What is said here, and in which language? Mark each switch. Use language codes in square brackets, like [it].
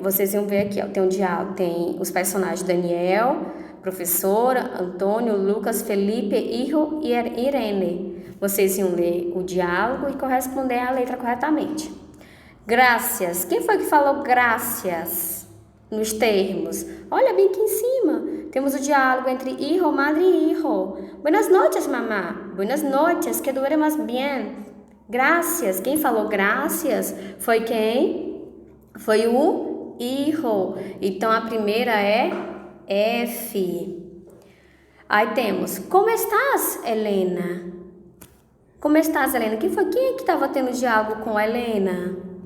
[pt] Vocês vão ver aqui, ó, tem um diálogo, tem os personagens Daniel, professora, Antônio, Lucas, Felipe, Hijo e Irene. Vocês iam ler o diálogo e corresponder à letra corretamente. Graças. Quem foi que falou graças nos termos? Olha bem aqui em cima. Temos o diálogo entre hijo, madre e hijo. [es] Buenas noches, mamá. Buenas noches, que duermas bien. [pt] Graças. Quem falou graças foi quem? Foi o hijo. Então, a primeira é F. Aí temos, [es] como estás, Helena? Como estás, Helena? [pt] Quem é que estava tendo diálogo com a Helena?